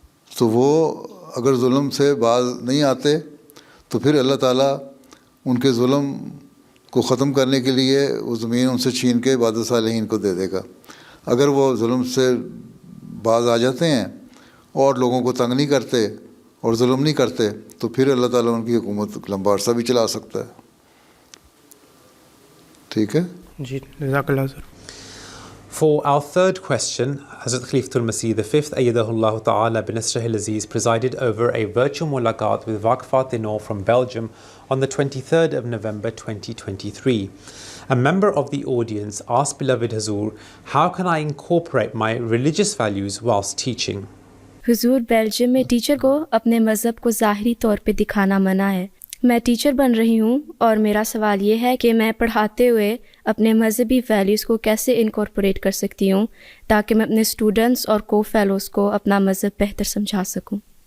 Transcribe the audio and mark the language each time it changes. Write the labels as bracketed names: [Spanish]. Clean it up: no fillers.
[Urdu] تو وہ اگر ظلم سے باز نہیں آتے تو پھر اللہ تعالیٰ ان کے ظلم کو ختم کرنے کے لیے وہ زمین ان سے چھین کے عبادت صالحین کو دے دے گا. اگر وہ ظلم سے باز آ جاتے ہیں اور لوگوں کو تنگ نہیں کرتے اور ظلم نہیں کرتے تو پھر اللہ تعالیٰ ان کی حکومت لمبا عرصہ بھی چلا سکتا ہے. ٹھیک ہے جی, جزاک اللہ سر. [English] For our third question, Hazrat Khalifatul Masih V Ayyadahullah Ta'ala bin Nasrih al-Aziz presided over a virtual mulaqat with Waqfat Dinor from Belgium on the 23rd of November 2023. A member of the audience asked beloved Hazur, how can I incorporate my religious values whilst teaching? [Urdu] حضور, Belgium میں teacher کو اپنے مذہب کو ظاہری طور پہ دکھانا منع ہے. میں ٹیچر بن رہی ہوں اور میرا سوال یہ ہے کہ میں پڑھاتے ہوئے اپنے مذہبی ویلیوز کو کیسے انکارپوریٹ کر سکتی ہوں تاکہ میں اپنے اسٹوڈنٹس اور کو فیلوز کو اپنا مذہب بہتر سمجھا سکوں.